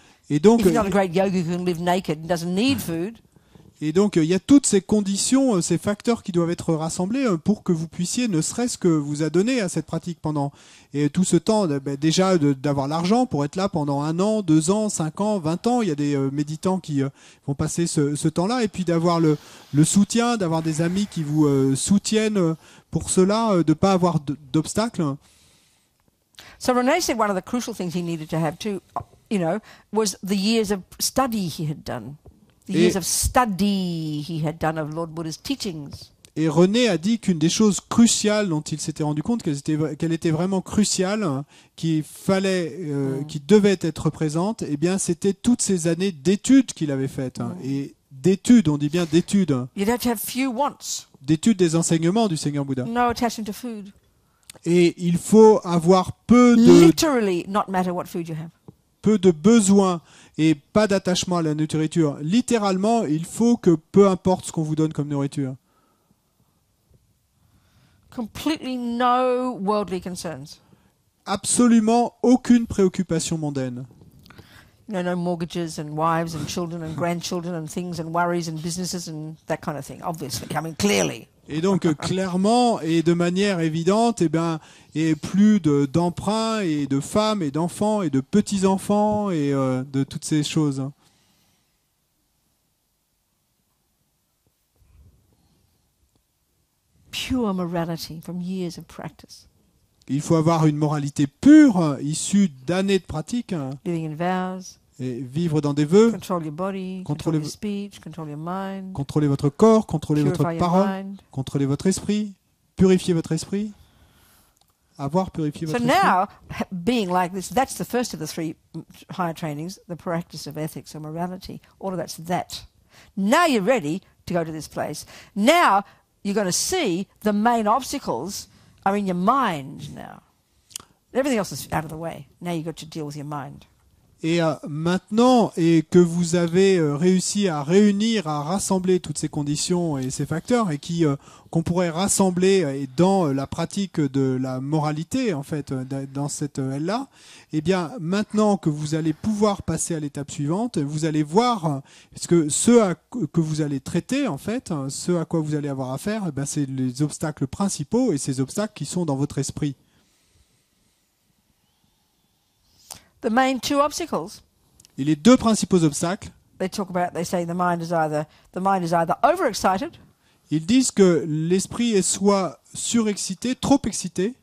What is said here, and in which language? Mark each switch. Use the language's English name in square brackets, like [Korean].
[French] Et donc, [English] if you're not a great yogi who can live naked and doesn't need food. [French] Et donc, il y a toutes ces conditions, ces facteurs qui doivent être rassemblés pour que vous puissiez, ne serait-ce que vous adonner à cette pratique pendant et tout ce temps, déjà d'avoir l'argent pour être là pendant 1 an, 2 ans, 5 ans, 20 ans. Il y a des méditants qui vont passer ce temps-là, et puis d'avoir le soutien, d'avoir des amis qui vous soutiennent pour cela, de ne pas avoir d'obstacles. [English] So René said one of the crucial things he needed to have too, was the years of study he had done. The years of study he had done of Lord Buddha's teachings. [French] Et René a dit qu'une des choses cruciales dont il s'était rendu compte qu'elle était vraiment cruciale, qu'il devait être présente, eh bien, c'était toutes ces années d'études qu'il avait faites. Et d'études, on dit bien d'études. [English] You'd have to have few wants. [French] D'études des enseignements du Seigneur Bouddha. [English] No attachment to food. [French] Et il faut avoir [English] Literally, not matter what food you have. [French] Peu de besoins et pas d'attachement à la nourriture. Littéralement, il faut que peu importe ce qu'on vous donne comme nourriture. [English] Completely no worldly concerns. [French] Absolument aucune préoccupation mondaine. [English] No mortgages and wives and children and grandchildren and things and worries and businesses and that kind of thing, obviously. I mean, clearly. [French] Et donc, clairement et de manière évidente, et plus d'emprunts et de femmes et d'enfants et de petits-enfants et de toutes ces choses. [English] Pure morality from years of practice. [French] Il faut avoir une moralité pure, issue d'années de pratique. [English] Living in vows. [French] Et vivre dans des vœux. [English] Control your body, control your speech, control your mind. [French] Contrôlez votre corps, contrôlez votre parole, contrôlez votre esprit, purifiez votre esprit. Avoir purifié votre esprit. [English] So now, being like this, that's the first of the 3 higher trainings, the practice of ethics or morality. All of that's that. Now you're ready to go to this place. Now you're going to see the main obstacles are in your mind now. Everything else is out of the way. Now you've got to deal with your mind. [French] Et maintenant, et que vous avez réussi à réunir, à rassembler toutes ces conditions et ces facteurs, et qu'on pourrait rassembler dans la pratique de la moralité, en fait, dans cette aile-là, eh bien, maintenant que vous allez pouvoir passer à l'étape suivante, vous allez voir, parce que que vous allez traiter, en fait, ce à quoi vous allez avoir affaire, eh bien, c'est les obstacles principaux, et ces obstacles qui sont dans votre esprit. [English] The main 2 obstacles. [French] Et les 2 principaux obstacles. [English] They say the mind is either overexcited. [French] Ils disent que l'esprit est soit surexcité, trop excité,